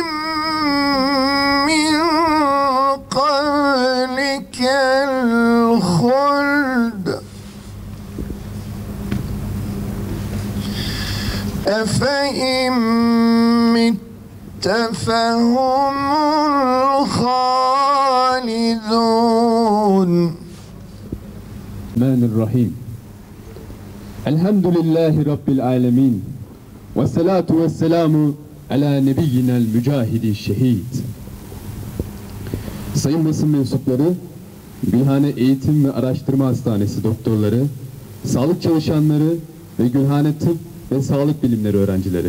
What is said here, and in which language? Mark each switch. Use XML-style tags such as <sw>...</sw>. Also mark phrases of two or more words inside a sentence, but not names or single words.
<ar>من قبلك الخلد أفإن مت فهم الخالدون. بسم الله الرحمن الرحيم. الحمد لله رب العالمين. والصلاة والسلام على النبي المجاهد الشهيد.</ar> <tr>Sayın basın mensupları, Gülhane Eğitim ve Araştırma Hastanesi doktorları, sağlık çalışanları ve Gülhane Tıp ve Sağlık Bilimleri öğrencileri.</tr>